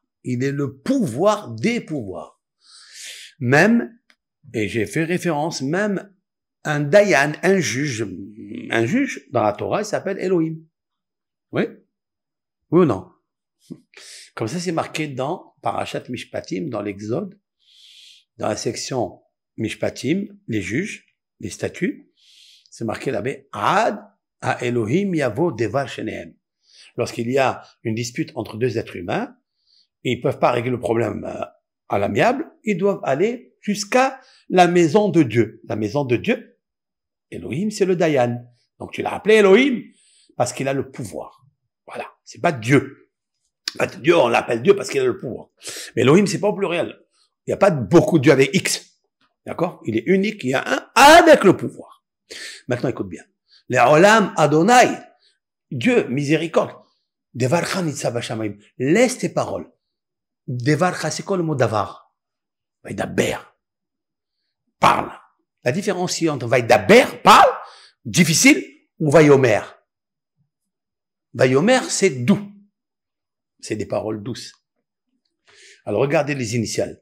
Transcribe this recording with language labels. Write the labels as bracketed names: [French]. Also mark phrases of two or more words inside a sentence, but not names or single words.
[French] Il est le pouvoir des pouvoirs. Même, et j'ai fait référence, même un dayan, un juge dans la Torah, il s'appelle Elohim. Oui? Oui ou non? Comme ça, c'est marqué dans Parashat Mishpatim, dans l'Exode, dans la section Mishpatim, les juges, les statuts, c'est marqué là-bas, [Hebrew] עד האלהים יבא דבר שניהם. [French] Lorsqu'il y a une dispute entre deux êtres humains, ils peuvent pas régler le problème à l'amiable, ils doivent aller jusqu'à la maison de Dieu. La maison de Dieu, Elohim, c'est le Dayan. Donc tu l'as appelé Elohim parce qu'il a le pouvoir. Voilà, c'est pas Dieu. Dieu, on l'appelle Dieu parce qu'il a le pouvoir. Mais Elohim, c'est pas au pluriel. Il n'y a pas beaucoup de Dieu avec X. D'accord? Il est unique, il y a un avec le pouvoir. Maintenant, écoute bien. [Hebrew] לעולם ה, [French] Dieu, miséricorde. [Hebrew] דברך נצב בשמים. [French] Laisse tes paroles. Devarcha, c'est quoi le mot davar? Vaidaber. Parle. La différence entre vaidaber, parle, difficile, ou vayomer. Vayomer, c'est doux. C'est des paroles douces. Alors, regardez les initiales.